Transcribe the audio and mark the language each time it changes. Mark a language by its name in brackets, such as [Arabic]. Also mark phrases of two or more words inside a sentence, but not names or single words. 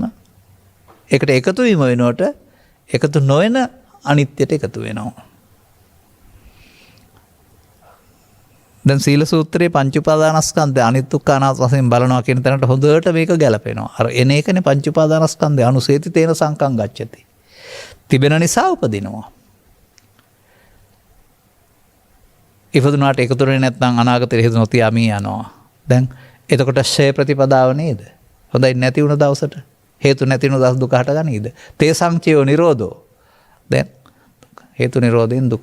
[Sinhala] ඒකට එකතු වීම වෙනකොට එකතු නොවන අනිත්‍යයට එකතු වෙනවා. දැන් සීල සූත්‍රයේ පංච උපාදානස්කන්ධය අනිත්‍ය දුක්ඛ අනාත්ම වශයෙන් බලනවා කියන තැනට හොඳට මේක ගැලපෙනවා. අර එන එකනේ පංච උපාදානස්කන්ධය [Pali] අනුසේති තේන සංකම් ගච්ඡති. [Sinhala] තිබෙන නිසා උපදිනවා. ඉපදුනාට එකතු වෙන්නේ නැත්නම් අනාගතේ හේතු නොතියාමී යනවා. දැන් එතකොට ශේ ප්‍රතිපදාව නේද? හොඳයි නැති වුණ දවසට හේතු නැති වුණ දවස් දුක හටගනීද? [Pali] තේ සංචයෝ නිරෝධෝ. [Sinhala] දැන් හේතු නිරෝධයෙන් දුක.